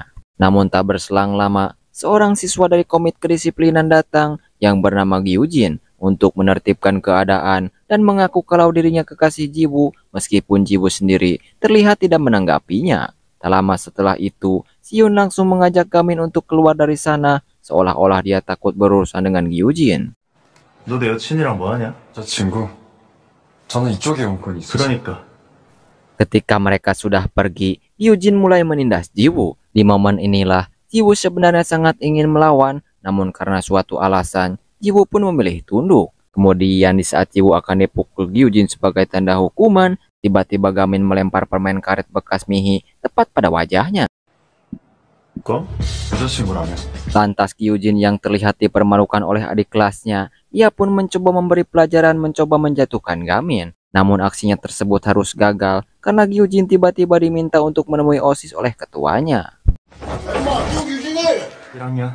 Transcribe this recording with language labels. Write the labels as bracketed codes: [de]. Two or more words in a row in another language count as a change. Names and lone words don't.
[id] Namun tak berselang lama, seorang siswa dari komite kedisiplinan datang yang bernama Gyujin untuk menertibkan keadaan dan mengaku kalau dirinya kekasih Jiwoo meskipun Jiwoo sendiri terlihat tidak menanggapinya. Tak lama setelah itu, Xion langsung mengajak Gamin untuk keluar dari sana seolah-olah dia takut berurusan dengan Gyujin. [ko] 너 내 여친이랑 뭐하냐? 저 친구, 저는 이쪽에 용건이 있어서. 그러니까 [id] Ketika mereka sudah pergi, Gyujin mulai menindas Jiwoo. Di momen inilah, Jiwoo sebenarnya sangat ingin melawan, namun karena suatu alasan, Jiwoo pun memilih tunduk. Kemudian di saat Jiwoo akan dipukul Gyujin sebagai tanda hukuman, tiba-tiba Gamin melempar permen karet bekas Mi Hee tepat pada wajahnya. [ko] 거? 여자친구라며. [id] Lantas Gyujin yang terlihat dipermalukan oleh adik kelasnya, ia pun mencoba memberi pelajaran mencoba menjatuhkan Gamin. Namun aksinya tersebut harus gagal karena Gyujin tiba-tiba diminta untuk menemui OSIS oleh ketuanya. [ko] 1학년